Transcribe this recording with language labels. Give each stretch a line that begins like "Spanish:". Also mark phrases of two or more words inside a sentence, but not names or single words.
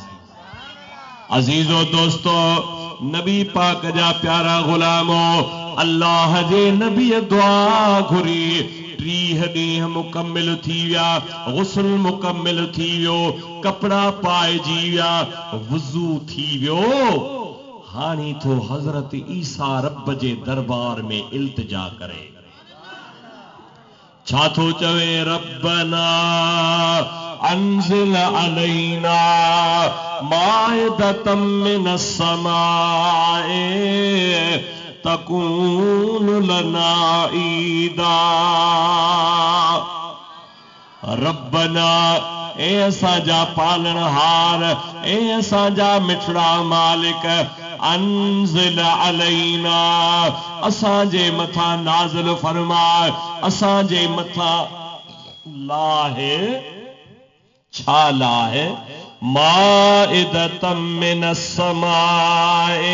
Sindhi: अजीजो दोस्तो, नबी पाक जा प्यारा गुलामो, अल्लाह जे नबी दुआ घुरी 30 ॾींहं मुकम्मिल थी विया, गुस्ल मुकम्मिल थी वियो, कपड़ा पाइजी विया, वुज़ू थी वियो। हाणे थो हज़रत ईसा रब जे दरबार में इल्तिजा करे, छा थो चवे,
Arabic: ربنا أنزل علينا مائدة من السماء تكون لنا عيدا.
Sindhi: रब्बना, ए असांजा पालनहार, ए असांजा मिठड़ा मालिक,
Arabic: أنزل علينا,
Sindhi: असांजे मथां नाज़िल फरमाए, असांजे मथां लाहे, छा लाहे,
Arabic: مائدة من السماء.